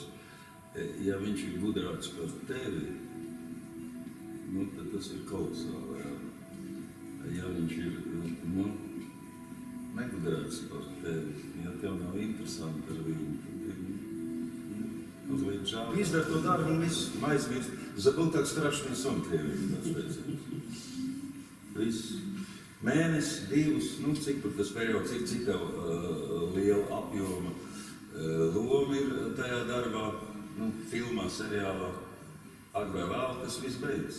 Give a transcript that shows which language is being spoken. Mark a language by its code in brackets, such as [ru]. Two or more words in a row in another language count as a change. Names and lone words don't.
[lv] Ja viņš ir gudrāks par tevi, nu, tad tas ir kolosāli. Ja viņš ir negudrāks par tevi, ja tev nav interesanti ar viņu, tad ir mazliet žāli. Izdara to darbu un viss aizmirst. [ru] Забыл, как страшный сон [lv] Krievijā. Viss. Mēnesis, divus, nu, cik tur tas periods ir, cik tev liela apjoma loma ir tajā darbā, nu, filmā, seriālā, agrāk vēl, tas viss beidzas.